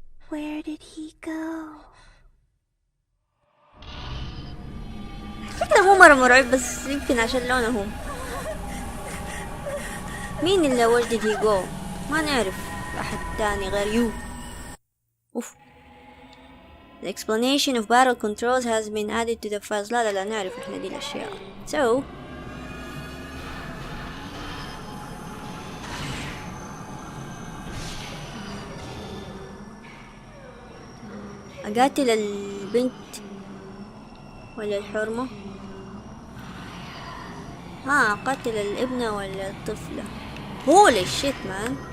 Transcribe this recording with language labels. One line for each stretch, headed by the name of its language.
English: Where did he go?
Arabic: شكله هو مرة مرعب، بس يمكن عشان لونه هو. مين اللي
English: where did he go؟
Arabic: ما نعرف أحد تاني غير يو. أوف.
English: The explanation of battle controls has been added to the files.
Arabic: لا نعرف إحنا دي الأشياء. So أقاتل البنت ولا الحرمة؟ أقاتل الابنة ولا الطفلة؟
English: holy shit man.